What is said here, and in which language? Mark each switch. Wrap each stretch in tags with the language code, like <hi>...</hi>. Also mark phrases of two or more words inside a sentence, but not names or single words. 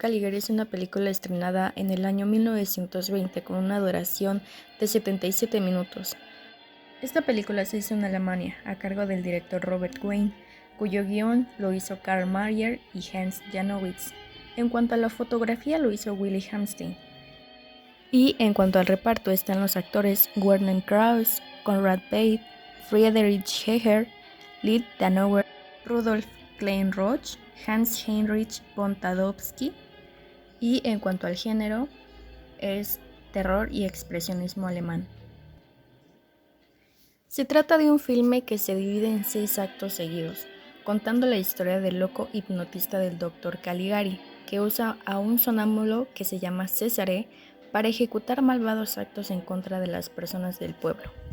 <es>Caligari es una película estrenada en el año 1920 con una duración de 77 minutos. Esta película se hizo en Alemania a cargo del director Robert Wayne, cuyo guión lo hizo Karl Mayer y Hans Janowitz. En cuanto a la fotografía lo hizo Willy Hamstein. Y en cuanto al reparto están los actores Werner Krauss, Konrad Veidt, Friedrich Heger, Lied Danauer, Rudolf Kleinroch, Hans-Heinrich von Tadowski. Y en cuanto al género es terror y expresionismo alemán. Se trata de un filme que se divide en 6 actos seguidos, contando la historia del loco hipnotista del Dr. Caligari, que usa a un sonámbulo que se llama Césare para ejecutar malvados actos en contra de las personas del pueblo.</es>